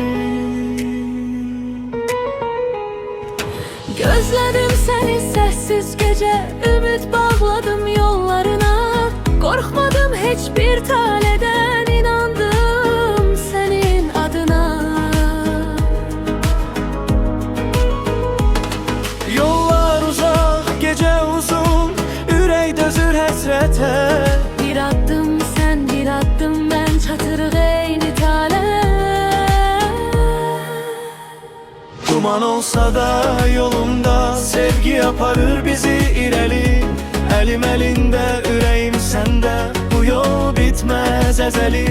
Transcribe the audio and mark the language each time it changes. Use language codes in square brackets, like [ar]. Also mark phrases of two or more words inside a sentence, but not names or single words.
[tr] Gözledim seni sessiz gece, ümit bağladım yollarına. Korkmadım hiçbir taleden, inandım senin adına. Yollar uzak, gece uzun, [az] ürək dözür həsrətə. Bir addım sen, bir addım ben, çatırıq eyni tale. Duman olsa da yolumda, sevgi aparır bizi irəli. Əlim əlində, ürəyim səndə, bu yol bitməz əzəli.